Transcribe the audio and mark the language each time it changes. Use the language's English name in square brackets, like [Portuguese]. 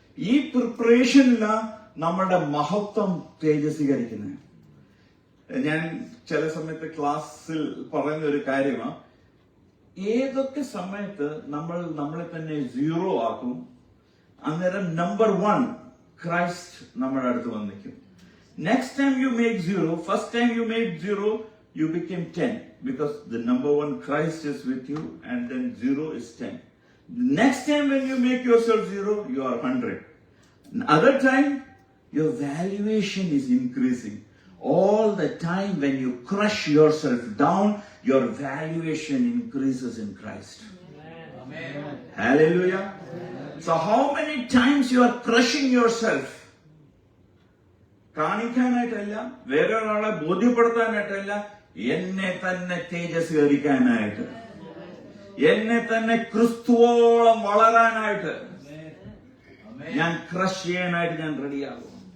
[Malayalam] ഈ പ്രിപ്പറേഷനില നമ്മുടെ മഹത്വം തേജസ്വീകരിക്കുന്നത്. ഞാൻ ചില സമയത്ത് ക്ലാസ്സിൽ പറയുന്ന ഒരു കാര്യമാണ്, ഏതൊക്കെ സമയത്ത് നമ്മൾ നമ്മളെ തന്നെ 0 ആക്കും, അന്നേരം നമ്പർ 1 ക്രൈസ്റ്റ് നമ്മുടെ അടുത്ത് വന്നിരിക്കും. [English] Next time you make 0, first time you make 0, you became 10 because the number 1 Christ is with you and then 0 is 10. Next time when you make yourself 0, you are 100. Other time, your valuation is increasing. All the time when you crush yourself down, your valuation increases in Christ. Amen. Hallelujah. So how many times you are crushing yourself? [Malayalam] കാണിക്കാനായിട്ടല്ല, വേറെ ഒരാളെ ബോധ്യപ്പെടുത്താനായിട്ടല്ല, എന്നെ തന്നെ തേജസ്കരിക്കാനായിട്ട്, എന്നെ തന്നെ ക്രിസ്തുവോളം വളരാനായിട്ട് ഞാൻ crush ചെയ്യാനായിട്ട് ഞാൻ റെഡിയാകും.